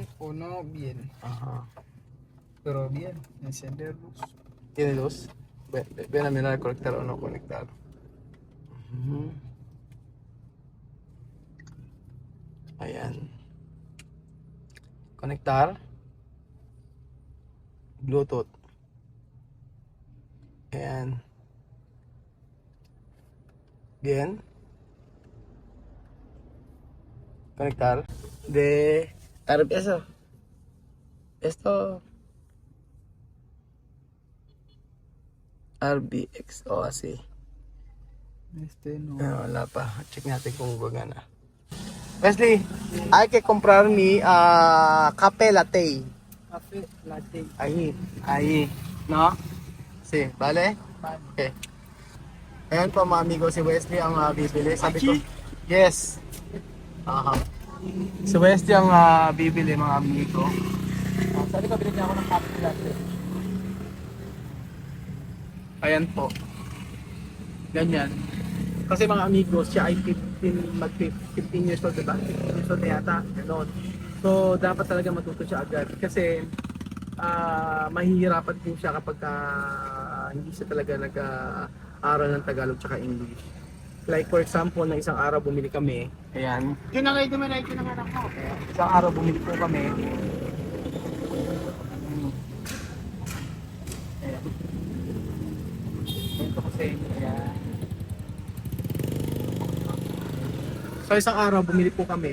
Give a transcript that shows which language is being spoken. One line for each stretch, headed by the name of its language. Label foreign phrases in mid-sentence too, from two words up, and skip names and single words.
Spanish: Bien o no bien. Ajá. Pero bien, encender luz. ¿Tiene luz? Ven a mirar conectar o no conectar.
Filipino: Ayan. Konektar. Bluetooth. Ayan. Again. Konektar.
Spanish: De RBS oh. Esto RBX o asi. No.
Filipino: Wala pa. Check natin kung gagana.
Spanish: Wesley, hay que comprar mi cafe latte. Cafe latte. Ahí. No? Sí, vale? Okay.
Filipino: Ayan po mga amigo, si Wesley ang bibili. Sabi ko, yes. Aha. Si Wesley ang bibili mga amigo. Sabi ko, bilhin niya ako ng cafe latte. Ayan po. Ganyan. Kasi mga amigo, siya ay
English: 15 years old,
Filipino: diba?
English: 15 years old
Filipino: na yata. Ganon. So, dapat talaga matuto siya agad. Kasi, mahihirapan din siya kapag hindi siya talaga nag-aaral ng Tagalog tsaka English.
English: Like for example,
Filipino: na isang araw bumili kami. Ayan. Kinangay dumanay ko ng anak ko. Isang araw bumili po kami. Ayan. Ito kasi, ayan. So isang araw bumili po kami.